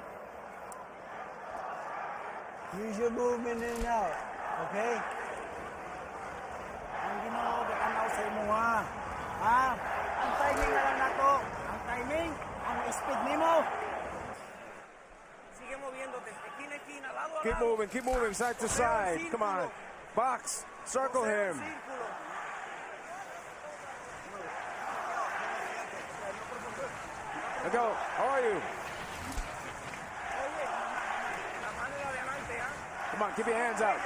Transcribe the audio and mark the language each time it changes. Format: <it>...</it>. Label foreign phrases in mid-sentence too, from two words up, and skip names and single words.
<en>Use your movement in and out, okay?</en> <ceb>Ang timing na lang nato. Ang timing, ang speed nimo.</ceb> <es>Sigue moviéndote. Esquina, esquina, lado a lado.</es> <en>Keep moving, side to side. Come on. Box, circle him. Let's go. How are you? Come on, keep your hands out.</en>